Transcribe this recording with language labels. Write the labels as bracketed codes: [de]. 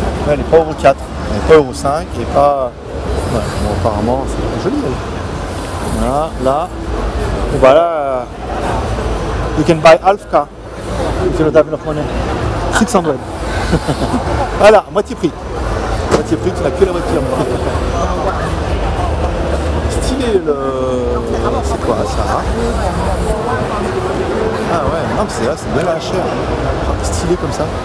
[fr] Elle n'est pas Euro 4, elle n'est pas Euro 5 et pas. Ouais, bon, apparemment c'est joli elle. Voilà, là. Bon bah là. [en] You can buy half car if you don't have enough money. [fr] 600. Voilà, moitié prix. Moitié prix, tu n'as que la voiture. Stylé le. C'est quoi ça? Ah ouais, non mais c'est là, c'est bien la cher. Stylé comme ça.